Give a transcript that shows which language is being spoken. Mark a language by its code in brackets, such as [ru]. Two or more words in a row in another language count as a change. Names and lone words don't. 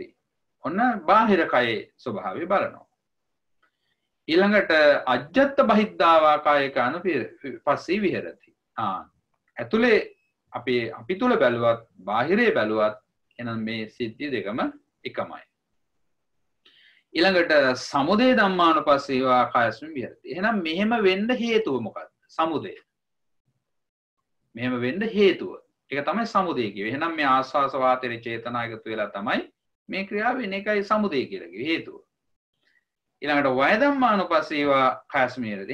[si] ඔන්න බාහිර කයේ ස්වභාවය බලනවා. [pi] ඊළඟට අජ්ජත් බහිද්ධාවා කායේ කායනුපස්සී විහෙරති. [si] ඇතුලේ අපි තුල බැලුවත් බාහිරේ බැලුවත් එහෙනම් මේ සිද්ධි දෙකම එකමයි. [pi] ඊළඟට සමුදය ධම්මානුපස්සීවා කායස්මින් විහෙරති. [si] එහෙනම් මෙහෙම වෙන්න හේතුව මොකක්ද? සමුදය. මෙහෙම වෙන්න හේතුව. ඒක තමයි සමුදය කිව්වේ. එහෙනම් මේ ආස්වාස වාතයේ චේතනා එකතු වෙලා තමයි මේ ක්‍රියාව වෙන්නේ. ඒකයි සමුදය කියලා කිව්වේ හේතුව. [pi] ඊළඟට වය ධම්මානුපස්සීවා කායස්මින් විහෙරති.